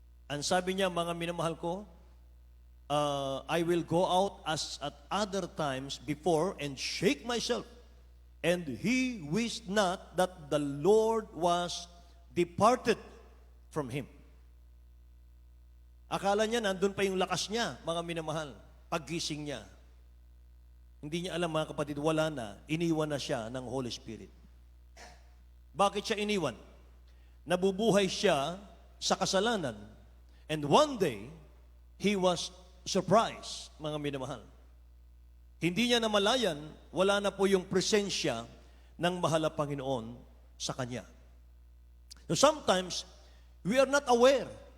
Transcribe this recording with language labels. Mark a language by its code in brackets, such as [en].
[tl] Ang sabi niya, mga minamahal ko, [en] I will go out as at other times before and shake myself. And he wished not that the Lord was departed from him. [tl] Akala niya, nandun pa yung lakas niya, mga minamahal, paggising niya. Hindi niya alam, mga kapatid, wala na, iniwan na siya ng Holy Spirit. Bakit siya iniwan? Nabubuhay siya sa kasalanan. [en] And one day, he was surprised, [tl] mga minamahal. Hindi niya namalayan, wala na po yung presensya ng mahal na Panginoon sa kanya. [en] So sometimes, we are not aware.